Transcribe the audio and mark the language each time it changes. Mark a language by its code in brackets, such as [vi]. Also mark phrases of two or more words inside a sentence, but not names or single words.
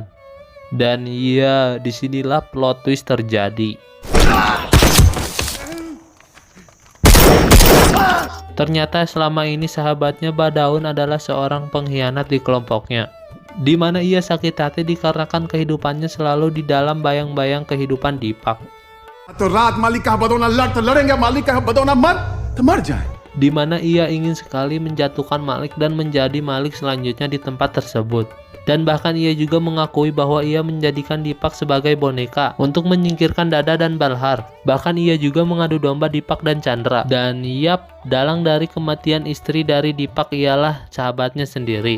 [id] Dan iya, disinilah [en] plot twist [id] terjadi. Ternyata selama ini sahabatnya Badaun adalah seorang pengkhianat di kelompoknya, di mana ia sakit hati dikarenakan kehidupannya selalu di dalam bayang-bayang kehidupan Deepak. [hi] तो रात मालिक का बदौना लड़ तो लड़ेंगे, मालिक का बदौना मर तो मर जाए. [id] Di mana ia ingin sekali menjatuhkan Malik dan menjadi Malik selanjutnya di tempat tersebut. Dan bahkan ia juga mengakui bahwa ia menjadikan Deepak sebagai boneka untuk menyingkirkan Dada dan Balhar. Bahkan ia juga mengadu domba Deepak dan Chandra. Dan yap, dalang dari kematian istri dari Deepak ialah sahabatnya sendiri.